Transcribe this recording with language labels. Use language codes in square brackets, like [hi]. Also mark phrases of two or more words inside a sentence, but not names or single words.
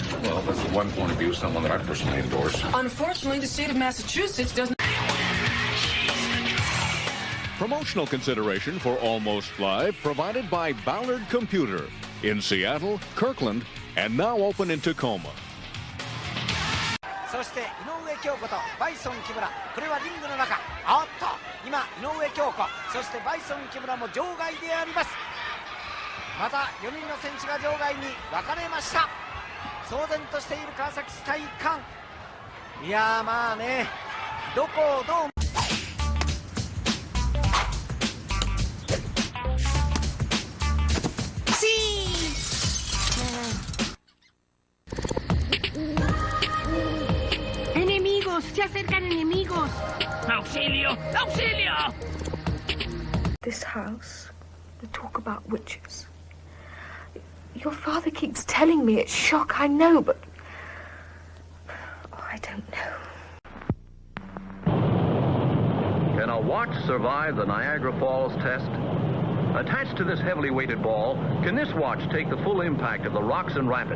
[en] Well, that's the one point of view, someone that I personally endorse. Unfortunately, the state of Massachusetts doesn't... Promotional consideration for Almost Live provided by Ballard Computer in Seattle, Kirkland, and now open in Tacoma. [ja] そして井上京子とバイソン木村、これはリングの中。おっと、今井上京子、そしてバイソン木村も場外であります。また4人の選手が場外に分かれました。騒然としている川崎市体育館。いやーまあね、どこをどう [es] ¡Enemigos! ¡Se acercan enemigos! ¡Auxilio! ¡Auxilio! [en] This house, the talk about witches. Your father keeps telling me it's shock, I know, but... Oh, I don't know. Can a watch survive the Niagara Falls test? Attached to this heavily weighted ball, can this watch take the full impact of the rocks and rapids?